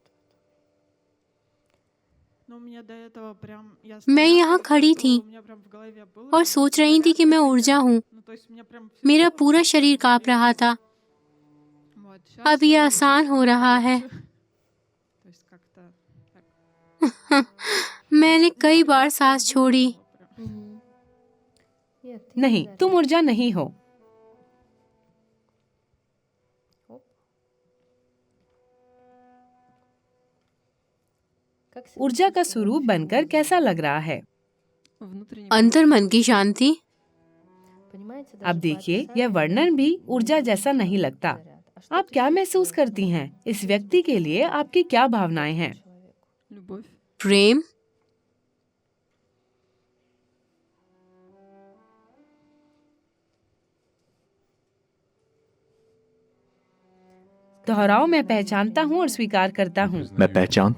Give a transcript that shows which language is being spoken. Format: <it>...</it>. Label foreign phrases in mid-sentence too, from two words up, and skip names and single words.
<hi>मैं यहाँ खड़ी थी और सोच रही थी कि मैं ऊर्जा हूँ। मेरा पूरा शरीर कांप रहा था। अब ये आसान हो रहा है। मैंने कई बार सांस छोड़ी।</hi> <ru>Мгм. И это</ru> <hi>नहीं,</hi> <ru>да.</ru> <hi>तुम ऊर्जा नहीं हो।</hi> <ru>Оп. Как себя</ru> <hi>ऊर्जा का</hi> <ru>чувствуешь?</ru> <hi>स्वरूप बनकर कैसा लग रहा है? अंतर मन की शांति।</hi> <ru>Понимаете,</ru> <hi>अब</hi> <ru>даже</ru> <hi>देखिए,</hi> <ru>по</ru> <hi>यह</hi> <ru>описанию</ru> <hi>वर्णन भी ऊर्जा जैसा नहीं लगता।</hi> <ru>заряд. А что</ru> <hi>आप</hi> <ru>ты</ru> <hi>क्या महसूस</hi> <ru>чувствуешь</ru> <hi>करती</hi> <ru>на</ru> <hi>हैं?</hi> <ru>самом</ru> <hi>इस व्यक्ति के लिए आपकी क्या भावनाएं हैं?</hi> <ru>человеку?</ru> <hi>प्रेम, दोहराओ, मैं पहचानता हूँ और स्वीकार करता हूँ</hi>